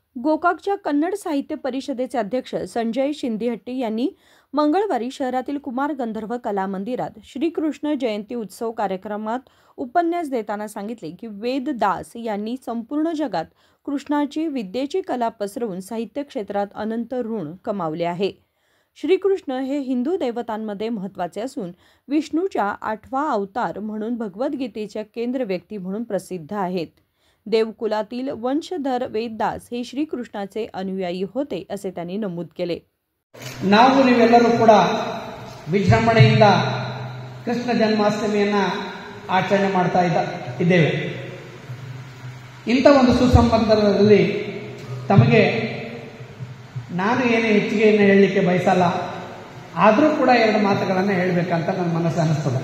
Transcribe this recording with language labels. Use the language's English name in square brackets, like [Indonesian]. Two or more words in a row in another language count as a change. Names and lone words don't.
[Marathi] गोकाकच्या कन्नड साहित्य परिषदेचे अध्यक्ष संजय शिंदेहट्टी यांनी मंगळवारी शहरातील कुमार गंधर्व कला मंदिरात श्रीकृष्ण जयंती उत्सव कार्यक्रमात उपन्यास देताना सांगितले की वेददास यांनी संपूर्ण जगात कृष्णाची विद्येची कला पसरवून साहित्य क्षेत्रात अनंत ऋण कमावले आहे. श्रीकृष्ण हे हिंदू देवतांमध्ये महत्त्वाचे असून विष्णूच्या 8वा अवतार म्हणून भगवद्गीतेच्या केंद्र व्यक्ती म्हणून प्रसिद्ध आहेत. देवकुलातील वंशधर वेददास हे श्रीकृष्णाचे अनुयायी होते असे त्यांनी नमूद केले. [Kannada] ನಾವು ನೀವೆಲ್ಲರೂ ಕೂಡ ವಿಜೃಂಭಣೆಯಿಂದ ಕೃಷ್ಣ ಜನ್ಮಾಷ್ಟಮಿಯನ್ನ ಆಚರಣೆ ಮಾಡ್ತಾ ಇದ್ದೇವೆ. ಇಂಥ ಒಂದು ಸುಸಂಬಂಧದಲ್ಲಿ ತಮಗೆ ನಾನು ಏನು ಹೆಚ್ಚಿಗೆಯನ್ನು ಹೇಳಲಿಕ್ಕೆ ಬಯಸಲ್ಲ, ಆದರೂ ಕೂಡ ಎರಡು ಮಾತುಗಳನ್ನು ಹೇಳಬೇಕಂತ ನನ್ನ ಮನಸ್ಸು ಅನ್ನಿಸ್ತದೆ.